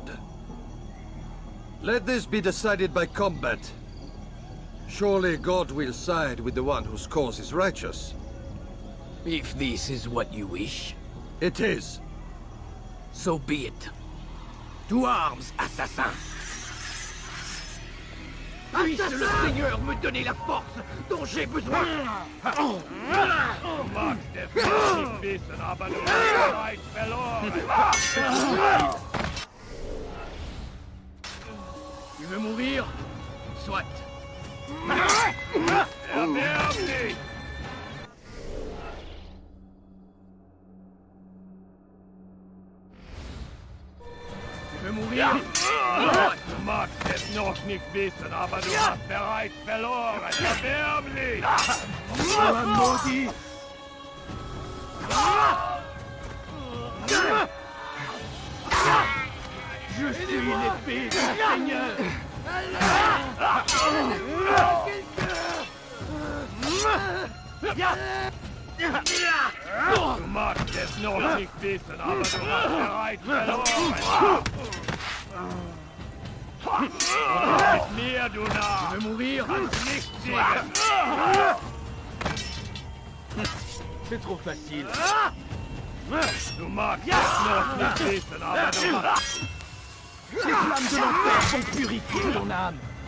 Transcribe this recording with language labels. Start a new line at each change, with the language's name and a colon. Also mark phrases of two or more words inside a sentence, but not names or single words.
English: Let this be decided by combat. Surely God will side with the one whose cause is righteous. If this is what you wish, It is. so be it. To arms, assassin!
French: Puisse le Seigneur me donner la force dont j'ai besoin!
German: Du magst es nicht wissen, aber du hast bereits verloren.
French: Tu veux mourir? Soit.
German: Erwerb dich!
French: Tu veux mourir?
German: Du magst es noch nicht wissen, aber du hast bereits verloren. Erwerb dich!
French: Maudit! Je suis l'épée du Seigneur!
German: Du magst es noch nicht wissen, aber du hast bereits verloren. Mit mir, du Narr!
French: Tu veux mourir?
German: Kannst nicht siegen!
French: C'est trop facile.
German: Du magst es noch nicht wissen, aber du hast...
French: Les flammes de l'enfer vont purifier ton âme.